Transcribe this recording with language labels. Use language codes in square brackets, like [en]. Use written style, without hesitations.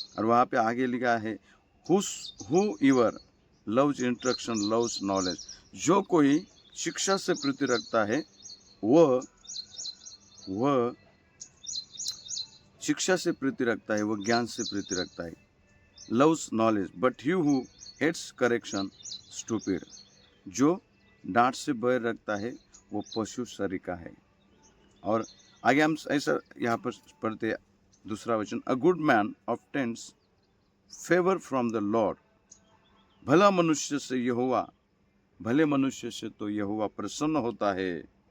[hi] और वहाँ पे आगे लिखा है, [en] whoever loves instruction loves knowledge. [hi] जो कोई शिक्षा से प्रीति रखता है वह शिक्षा से प्रीति रखता है, वह ज्ञान से प्रीति रखता है। [en] loves knowledge, but he who hates correction stupid. [hi] जो डांट से बैर रखता है वो पशु सरीका है। और आगे हम ऐसा यहाँ पर पढ़ते हैं, दूसरा वचन, [en] a good man obtains favour from the Lord, [hi] भला मनुष्य से यहोवा, भले मनुष्य से तो यहोवा प्रसन्न होता है।